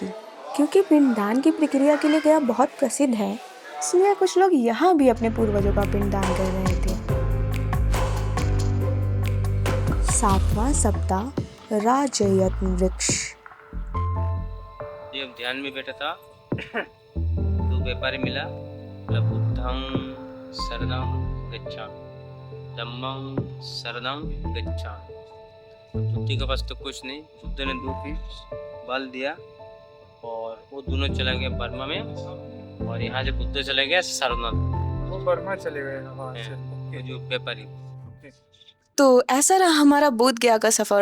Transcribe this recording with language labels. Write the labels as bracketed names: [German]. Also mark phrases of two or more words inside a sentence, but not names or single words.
[Hindi] क्योंकि पिंडदान की प्रक्रिया के लिए गया बहुत प्रसिद्ध है, इसलिए कुछ लोग यहाँ भी अपने पूर्वजों का पिंडदान कर रहे थे। 7वां सप्ताह राजयत्न वृक्ष। जब ध्यान में बैठा था तो व्यापारी मिला, बोला [Pali] बुद्धं शरणं गच्छामि, धम्मं शरणं गच्छामि। [Hindi] बुद्धि के पास तो कुछ नहीं, बुद्ध ने 2 पीस बाल दिया और वो दोनों चला गया बर्मा में, और यहाँ से बुद्ध चले गया सारनाथ। वो बर्मा चले गए वहाँ से। ये जो व्यापारी। तो ऐसा रहा हमारा बोध गया का सफर।